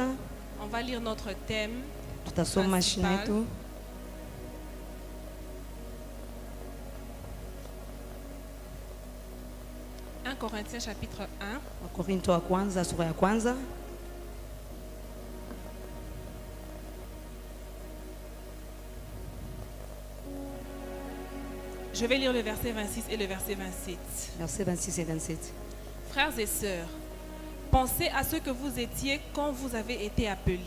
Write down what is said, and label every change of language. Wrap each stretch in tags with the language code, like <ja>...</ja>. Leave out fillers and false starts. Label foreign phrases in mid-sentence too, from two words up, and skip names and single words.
<fr>On va lire notre thème.</fr> <sw>Tutasoma mashine yetu.</sw> <fr>Corinthiens chapitre 1.</fr> <sw>Wakorintho wa kwanza sura ya kwanza.</sw> <fr>Je vais lire le verset 26 et le verset 27. Verset 26 et 27. Frères et sœurs, pensez à ce que vous étiez quand vous avez été appelés.</fr>